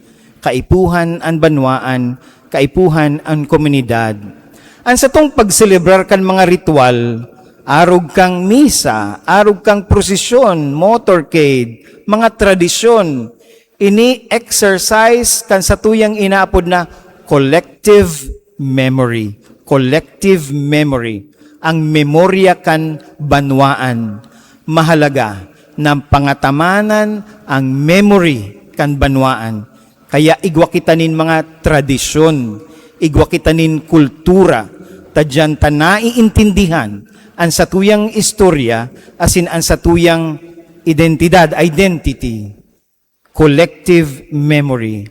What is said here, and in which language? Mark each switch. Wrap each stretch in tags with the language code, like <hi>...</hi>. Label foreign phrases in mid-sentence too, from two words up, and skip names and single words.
<bik>Kaipuhan ang banwaan, kaipuhan ang komunidad. Ang sa tong pagselebrar kan mga ritual, arog kang misa, arog kang prosesyon, motorcade, mga tradisyon, ini exercise kan sa tuyang inaapod na</bik> <en>collective memory. Collective memory.</en> <bik>Ang memorya kan banwaan. Mahalaga ng pangatamanan ang memory kan banwaan. Kaya igwa kita nin mga tradisyon, igwa kita nin kultura, tadyan ta naiintindihan ang satuyang istorya, asin ang satuyang identity,</bik> <en>collective memory.</en>